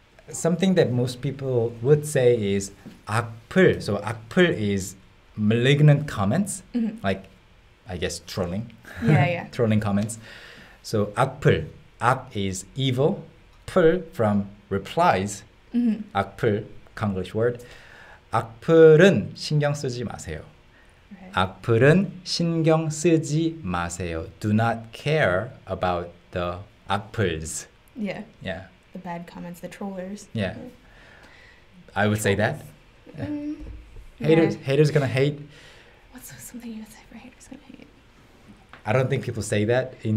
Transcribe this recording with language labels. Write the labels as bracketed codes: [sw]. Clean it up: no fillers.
[en] Something that most people would say is 악플. So 악플 is malignant comments, like I guess trolling. Yeah. Trolling comments. So 악플. 악 is evil. 풀 from replies. 악플, Konglish word. [ko] 악플은 신경 쓰지 마세요. [en] Right. [ko] 악플은 신경 쓰지 마세요. [en] Do not care about the 악플s. Yeah. Yeah. The bad comments, the trollers. Yeah. I would say that. Mm, Haters, yeah. haters gonna hate. What's something you would say for haters gonna hate? I don't think people say that in